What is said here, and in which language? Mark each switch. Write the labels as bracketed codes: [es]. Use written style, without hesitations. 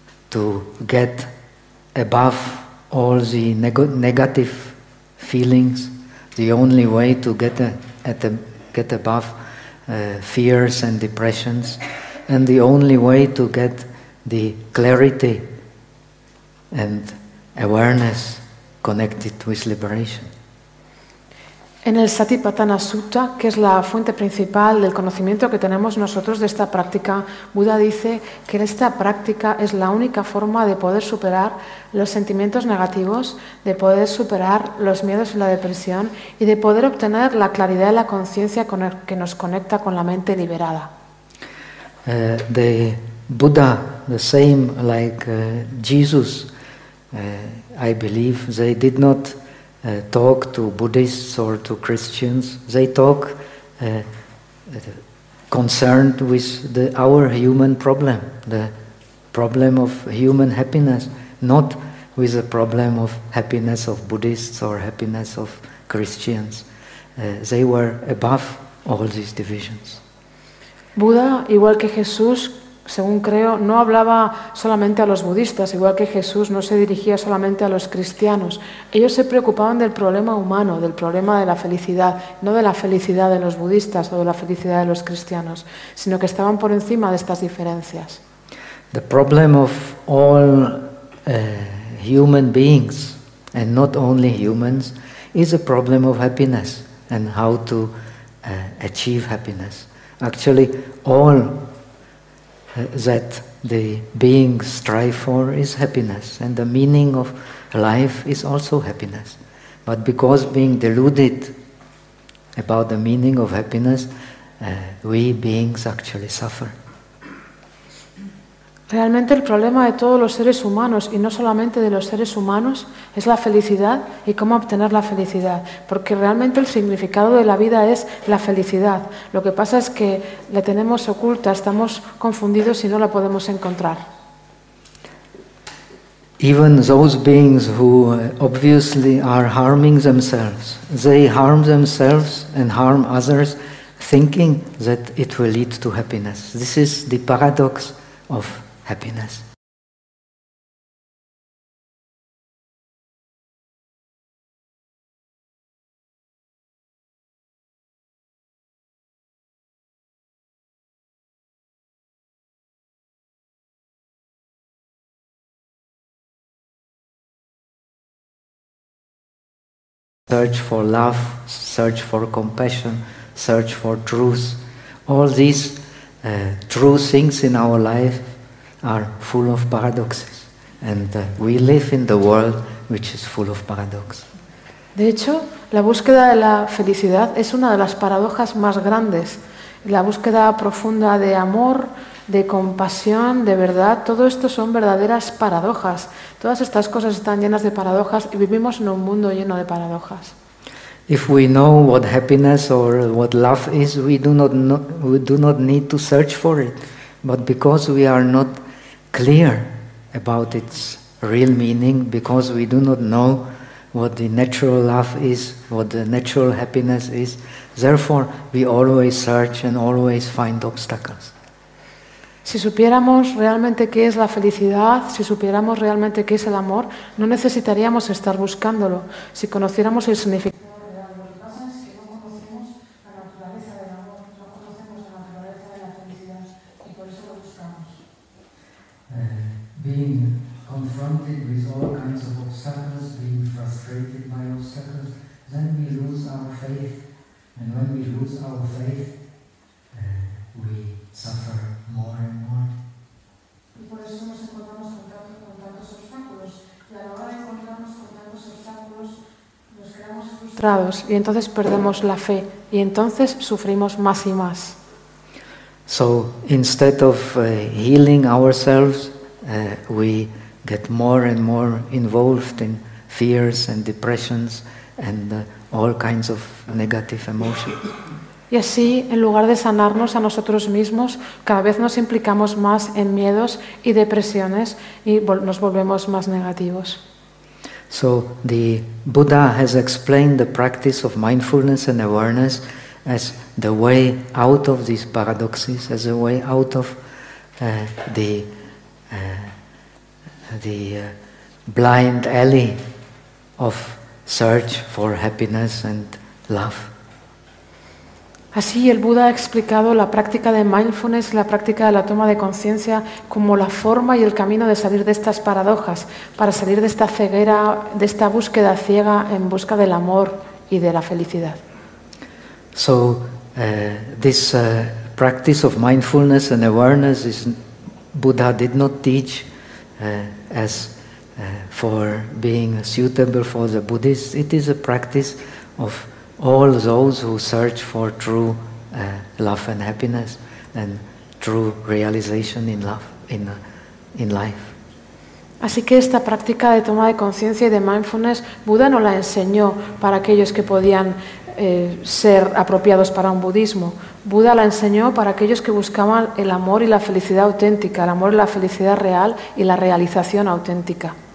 [en] to get above all the negative feelings, the only way to get above fears and depressions, and the only way to get the clarity and awareness connected with liberation. [es] En el Satipatthana Sutta, que es la fuente principal del conocimiento que tenemos nosotros de esta práctica, Buda dice que esta práctica es la única forma de poder superar los sentimientos negativos, de poder superar los miedos y la depresión y de poder obtener la claridad de la conciencia que nos conecta con la mente liberada. [en] The Buddha, the same like Jesus, I believe they did not talk to Buddhists or to Christians. They talk concerned with our human problem, the problem of human happiness, not with the problem of happiness of Buddhists or happiness of Christians. They were above all these divisions. [es] Buda, igual que Jesús, según creo, no hablaba solamente a los budistas, igual que Jesús no se dirigía solamente a los cristianos. Ellos se preocupaban del problema humano, del problema de la felicidad, no de la felicidad de los budistas o de la felicidad de los cristianos, sino que estaban por encima de estas diferencias. [en] The problem of all human beings, and not only humans, is a problem of happiness and how to achieve happiness. Actually, all that the being strive for is happiness, and the meaning of life is also happiness. But because being deluded about the meaning of happiness, we beings actually suffer. [es] Realmente el problema de todos los seres humanos y no solamente de los seres humanos es la felicidad y cómo obtener la felicidad, porque realmente el significado de la vida es la felicidad. Lo que pasa es que la tenemos oculta, estamos confundidos y no la podemos encontrar. [en] Even those beings who obviously are harming themselves, they harm themselves and harm others thinking that it will lead to happiness. This is the paradox of happiness. Search for love, search for compassion, search for truth. All these true things in our life are full of paradoxes, and we live in the world which is full of paradoxes. [es] De hecho, la búsqueda de la felicidad es una de las paradojas más grandes. La búsqueda profunda de amor, de compasión, de verdad, todo esto son verdaderas paradojas. Todas estas cosas están llenas de paradojas y vivimos en un mundo lleno de paradojas. [en] If we know what happiness or what love is, we do not need to search for it. But because we are not clear about its real meaning, because we do not know what the natural love is, what the natural happiness is, therefore we always search and always find obstacles. [es] Si supiéramos realmente qué es la felicidad, si supiéramos realmente qué es el amor, no necesitaríamos estar buscándolo. Si conociéramos el significado del amor, ¿cómo conocemos la naturaleza del amor? ¿Cómo conocemos la naturaleza de la felicidad? Y por eso lo buscamos. [en] Being confronted with all kinds of obstacles, being frustrated by obstacles, then we lose our faith. And when we lose our faith, we suffer. More and more. [es] Y por eso nos encontramos con tantos obstáculos. Y a la hora de encontrarnos con tantos obstáculos, nos quedamos frustrados y entonces perdemos la fe y entonces sufrimos más y más. [en] So instead of healing ourselves, we get more and more involved in fears and depressions and all kinds of negative emotions. [es] Y así, en lugar de sanarnos a nosotros mismos, cada vez nos implicamos más en miedos y depresiones y nos volvemos más negativos. [en] So the Buddha has explained the practice of mindfulness and awareness as the way out of these paradoxes, as a way out of blind alley of search for happiness and love. [es] Así el Buda ha explicado la práctica de mindfulness, la práctica de la toma de conciencia, como la forma y el camino de salir de estas paradojas, para salir de esta ceguera, de esta búsqueda ciega en busca del amor y de la felicidad. [en] So, this practice of mindfulness and awareness is Buddha did not teach as for being suitable for the Buddhists. It is a practice of all those who search for true love and happiness and true realization in love in life. [es] Así que esta práctica de toma de conciencia y de mindfulness, Buda no la enseñó para aquellos que podían ser apropiados para un budismo. Buda la enseñó para aquellos que buscaban el amor y la felicidad auténtica, el amor y la felicidad real y la realización auténtica.